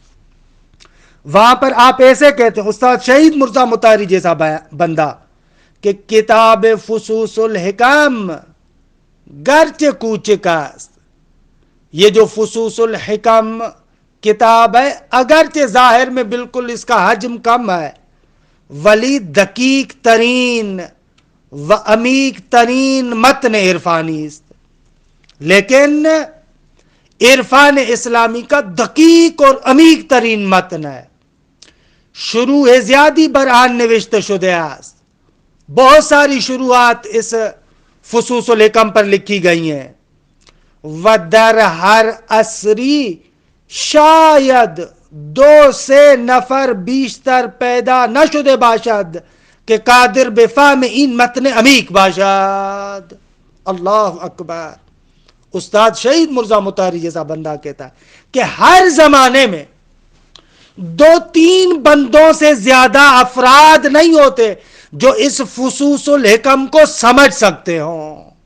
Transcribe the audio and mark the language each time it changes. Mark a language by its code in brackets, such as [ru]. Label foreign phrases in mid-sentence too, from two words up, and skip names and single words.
[ur] وہاں پر آپ ایسے کہتے ہیں، استاد شہید مرزا مطہری جیسا بندہ، کہ کتاب فصوص الحکم [fa] گرچہ کوچکاست. [ur] یہ جو فصوص الحکم کتاب ہے اگرچہ ظاہر میں بالکل اس کا حجم کم ہے، [fa] ولی دقیق ترین و عمیق ترین متن عرفانی است. [ur] لیکن عرفان اسلامی کا دقیق اور عمیق ترین متن ہے. [fa] شروع زیادی برآن نوشته شده است. [ur] بہت ساری شروعات اس فصوص الحکم پر لکھی گئی ہیں. [fa] و در ہر عصری شاید 2-3 نفر بیشتر پیدا نشده باشد کہ قادر به فهم این متن عمیق باشد. [ar] اللہ اکبر. [ur] استاد شہید مرزا مطہری جیسا بندہ کہتا ہے کہ ہر زمانے میں 2-3 بندوں سے زیادہ افراد نہیں ہوتے جو اس فصوص الحکم کو سمجھ سکتے ہوں.